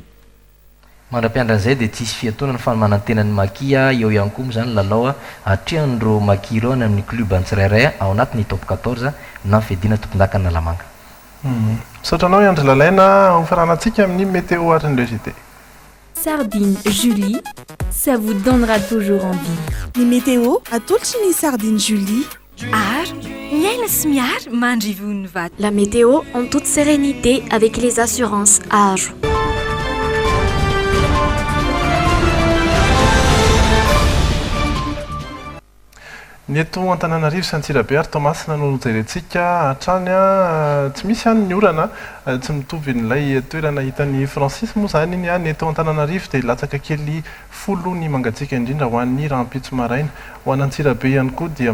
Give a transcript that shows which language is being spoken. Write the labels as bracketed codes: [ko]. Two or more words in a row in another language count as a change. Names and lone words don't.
[mg] mandra-piandran'izay de tsisy fiatonany fanomanantenany makia eo ihany koa moa zany lalao atrehan'ireo maki ireo any amin'ny club antsirairay ao anatin'ny top 14 na fiadina tompon-daka na Lamanga sotranao Andry Lalaina hofaranantsika amin'ny météo atrany JT [fr] Sardine Julie, ça vous donnera toujours envie. [mg] Ny météo atolotry ny Sardine Julie. [fr] La météo en toute sérénité avec les assurances Age. [mg] ny eto Antananarivo sy Antsirabe ary Tomasina no jerentsika hatrany tsy misy any ny orana tsy mitovy n'ilay toerana hitan'ny Francis moa zany iny ny eto Antananarivo dia latsaka kely 10 ny mangatsika indrindra ho an'ny rahampitso maraina ho any Antsirabe ihany koa dia